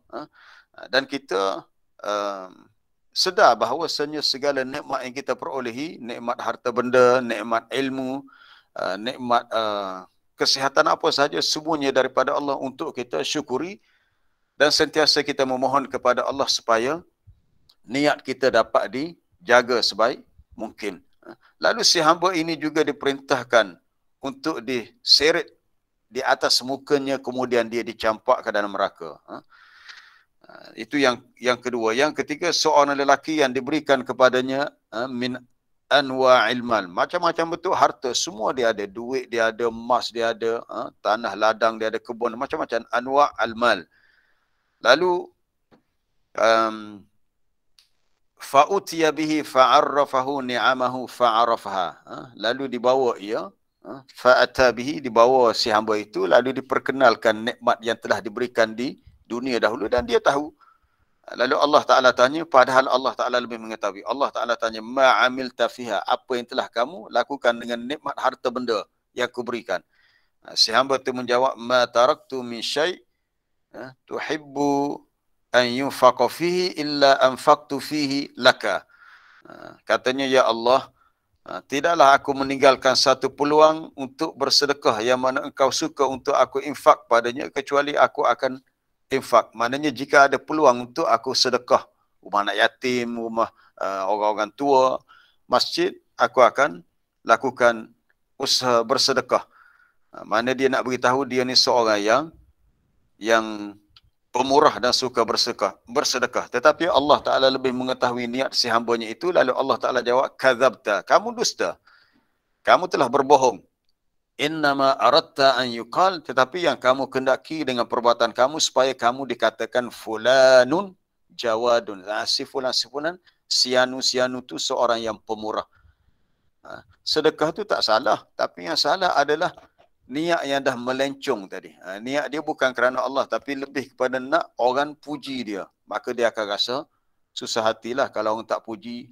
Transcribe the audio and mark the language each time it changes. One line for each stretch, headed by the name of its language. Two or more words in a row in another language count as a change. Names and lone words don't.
Malay: Dan kita sedar bahawasanya segala nikmat yang kita perolehi, nikmat harta benda, nikmat ilmu, nikmat kesihatan apa sahaja, semuanya daripada Allah untuk kita syukuri. Dan sentiasa kita memohon kepada Allah supaya niat kita dapat dijaga sebaik mungkin. Lalu si hamba ini juga diperintahkan untuk diseret di atas mukanya, kemudian dia dicampak ke dalam neraka. Itu yang kedua. Yang ketiga, seorang lelaki yang diberikan kepadanya
Arabic: من أنواع المال,
Malay: macam-macam bentuk harta, semua dia ada, duit dia ada, emas dia ada, tanah ladang dia ada, kebun, macam-macam
Arabic: أنواع المال. Lalu فأتي به فعرفه نعمه فعرفها.
Malay: Lalu dibawa ia,
Arabic: فأتى به,
Malay: dibawa si hamba itu, lalu diperkenalkan nikmat yang telah diberikan di dunia dahulu dan dia tahu. Lalu Allah Ta'ala tanya, padahal Allah Ta'ala lebih mengetahui. Allah Ta'ala tanya,
Arabic: ما عملت فيها,
Malay: apa yang telah kamu lakukan dengan nikmat harta benda yang kuberikan. Si hamba itu menjawab,
Arabic: ما تركت من شيء تحب أن ينفق فيه إلا أنفقت فيه لك.
Malay: Katanya, ya Allah, tidaklah aku meninggalkan satu peluang untuk bersedekah yang mana engkau suka untuk aku infak padanya, kecuali aku akan infak. Maknanya jika ada peluang untuk aku sedekah, rumah anak yatim, rumah orang-orang tua, masjid, aku akan lakukan usaha bersedekah. Mana dia nak beritahu dia ni seorang yang pemurah dan suka bersedekah. Tetapi Allah Ta'ala lebih mengetahui niat si hambanya itu. Lalu Allah Ta'ala jawab, kadzabta, kamu dusta, kamu telah berbohong.
Arabic: إنما أردت أن يقال,
Malay: tetapi yang kamu kendaki dengan perbuatan kamu supaya kamu dikatakan
Arabic: فلان جواد.
Malay: Si fulan, sianu tu seorang yang pemurah. Sedekah tu tak salah, tapi yang salah adalah niat yang dah melencong tadi. Niat dia bukan kerana Allah, tapi lebih kepada nak orang puji dia. Maka dia akan rasa susah hatilah kalau orang tak puji.